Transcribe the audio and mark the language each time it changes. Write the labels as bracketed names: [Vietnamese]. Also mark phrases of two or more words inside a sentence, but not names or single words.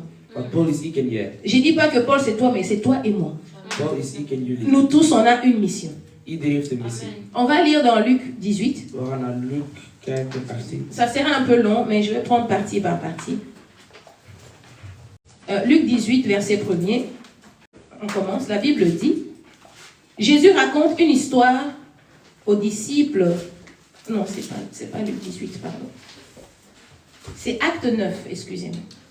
[Dutch] Want Paul is ik en jij. [French] Je dis pas que Paul, c'est toi, mais c'est toi et moi. [Dutch] Paul is ik en jullie. [French] Nous tous, on a une mission. [Dutch] Iedereen heeft een missie. [French] On va lire dans Luc 18. [Dutch] We gaan naar Luc kijken, 18. [French] Ça sera un peu long, mais je vais prendre partie par partie. Luc 18, verset 1er. On commence. La Bible dit, Jésus raconte une histoire aux disciples. Non, c'est pas Luc 18, pardon. C'est Acte 9, excusez-moi.